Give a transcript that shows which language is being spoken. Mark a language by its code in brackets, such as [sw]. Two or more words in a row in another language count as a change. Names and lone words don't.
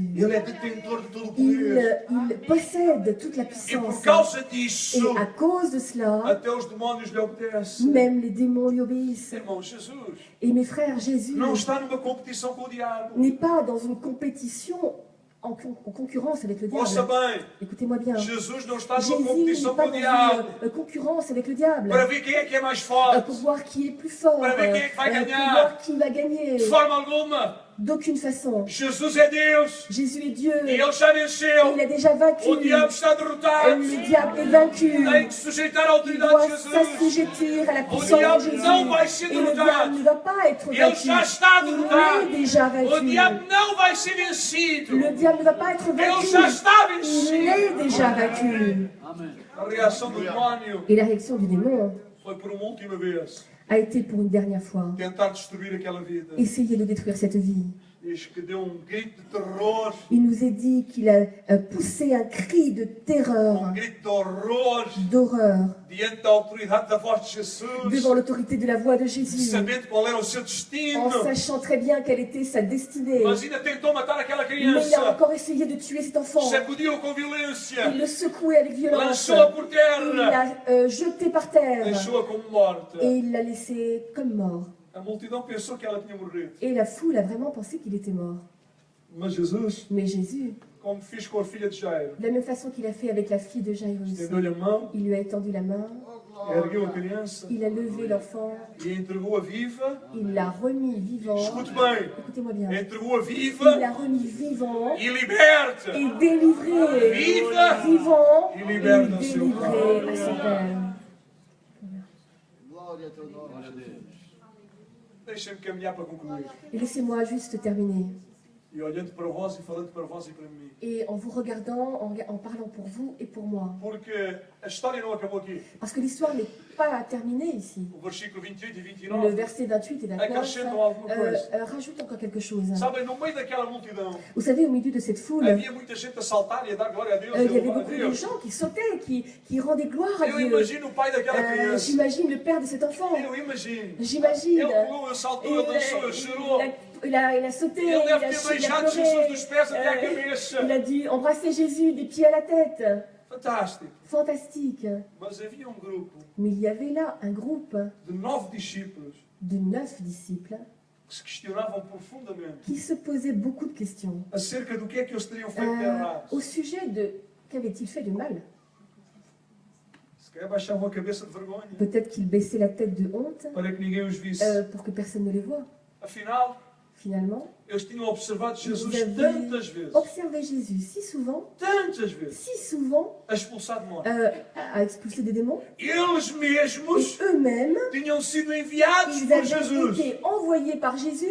[pt] Ele é detentor de todo o poder. [fr] Il possède toute la [pt] E por [fr] puissance. [pt] causa [fr] Et [pt] disso, [fr] à cause de cela, [pt] até os demónios lhe obedecem. [fr] même les démons lui obéissent. [pt] Irmão, Jesus [fr] Et mes frères, Jésus [pt] não está numa competição com o diabo. [fr] n'est pas dans une compétition en concurrence avec le [pt] Ouça [fr] diable. [pt] bem, [fr] Écoutez-moi bien. [pt] Jesus não está numa [fr] Jésus n'est [pt] competição [fr] pas [pt] com o [fr] dans [pt] diabo [fr] une concurrence avec le diable [pt] para ver quem é que é mais [fr] pour [pt] forte. [fr] voir qui est plus fort, [pt] Para ver quem é que vai [fr] pour [pt] ganhar. [fr] voir qui va gagner. [pt] De forma alguma, [fr] D'aucune façon. [pt] Jesus é Deus [fr] Jésus est Dieu. [pt] e Ele já [fr] Et [pt] venceu. [fr] il a déjà vaincu. [pt] O diabo está derrotado. [fr] Le diable est vaincu. [pt] Tem que sujeitar a [fr] Il [pt] autoridade [fr] doit [pt] de Jesus. [fr] s'assujettir à la [pt] O [fr] puissance [pt] diabo [fr] de Jésus. [pt] não vai ser [fr] Et le [pt] derrotado. [fr] diable ne va pas être [pt] Ele [fr] vaincu. [pt] já está [fr] Il [pt] derrotado. [fr] est déjà [pt] O [fr] vaincu. [pt] diabo não vai ser vencido. [fr] Le diable ne va pas être [pt] Ele [fr] vaincu. [pt] já está [fr] Il [pt] vencido. [fr] est déjà vaincu. [pt] A reação do demónio [fr] Et la réaction du démon [pt] foi por uma última vez [fr] a été pour une dernière fois [pt] tentar destruir aquela vida. [fr] essayer de détruire cette vie. [pt] diz que deu grito de terror, [fr] Il nous est dit qu'il a poussé un cri de terreur, [pt] grito de horror, [fr] d'horreur, [pt] diante da autoridade da voz de [fr] devant [pt] Jesus, [fr] l'autorité de la voix de Jésus, [pt] sabendo qual era o seu [fr] en [pt] destino. [fr] sachant très bien quelle était sa destinée. [pt] Mas ainda tentou matar aquela [fr] Mais il a [pt] criança, [fr] encore essayé de tuer cet enfant. [pt] sacudiu-o com violência, [fr] Il le secouait avec violence. [pt] lançou-a por [fr] Il [pt] terra, [fr] l'a jeté par terre [pt] deixou-a como morta. [fr] et il l'a laissé comme mort. [pt] A multidão pensou que ela tinha morrido. [fr] Et la foule a vraiment pensé qu'il était mort. [pt] Mas Jesus, [fr] Mais Jésus, [pt] como fiz com a filha de Jairo, [fr] de la même façon qu'il a fait avec la fille de Jairus, [pt] estendeu-lhe a mão, [fr] il lui a étendu la main, [pt] ergueu a criança [fr] il a levé l'enfant, [pt] e a entregou-a viva. [fr] il l'a remis vivant. [pt] Escute bem, [fr] Écoutez-moi bien. [pt] entregou-a [fr] Il [pt] viva [fr] l'a remis vivant [pt] e liberta. [fr] et délivré. [pt] Viva [fr] Vivant [pt] e [fr] et [pt] liberta ao seu [fr] délivré [pt] Pai. [fr] à son Père. [pt] Glória a teu nome, Jesus. Deixem-me caminhar para concluir. [fr] Et laissez-moi juste terminer. [pt] E olhando para vós e falando para vós e para mim. [fr] Et en vous regardant, en parlant pour vous et pour moi. [pt] Porque a história não acabou aqui. [fr] Parce que l'histoire n'est pas terminée ici. [pt] O versículo 28 e [fr] Le [pt] 29 [fr] verset 28 et 29 [pt] acrescentam alguma coisa. [fr] rajoute encore quelque chose. [pt] Sabem, no meio daquela multidão [fr] Vous savez, au milieu de cette foule, [pt] havia muita gente a saltar e a dar glória a Deus [fr] il [pt] e [fr] y a avait [pt] louvar a [fr] beaucoup de [pt] Deus. [fr] gens qui sautaient, qui rendaient gloire à [pt] Eu [fr] Dieu. [pt] imagino o pai daquela criança. [fr] J'imagine le père de cet enfant. [pt] Eu imagino. [fr] J'imagine. [pt] Ele pulou, ele saltou, ele dançou, ele chorou. [fr] Il a sauté, [pt] Ele [fr] il [pt] deve [fr] a, [pt] ter [fr] il a [pt] beijado [fr] pleuré. [pt] Jesus dos pés até à cabeça. [fr] Il a dû embrasser Jésus des pieds à la tête. [pt] Fantástico. [fr] Fantastique. [pt] Mas havia grupo [fr] Mais il y avait là un groupe [pt] de 9 discípulos [fr] de 9 disciples [pt] que se questionavam profundamente [fr] qui se posaient beaucoup de questions [pt] acerca do que é que eles teriam feito de errado. [fr] au sujet de qu'avait-il fait de mal. [pt] Se calhar baixavam a cabeça de vergonha [fr] Peut-être qu'ils baissaient la tête de honte [pt] para que ninguém os visse. [fr] pour que personne ne les voie. [pt] Afinal, [fr] Finalement, [pt] eles tinham observado [fr] ils [pt] Jesus [fr] avaient [pt] tantas vezes, [fr] observé Jésus si souvent [pt] a expulsar demónios. [fr] à expulser des démons. [pt] Eles [fr] Et [pt] mesmos [fr] eux-mêmes, [pt] tinham sido enviados [fr] ils [pt] por [fr] avaient [pt] Jesus [fr] été envoyés par Jésus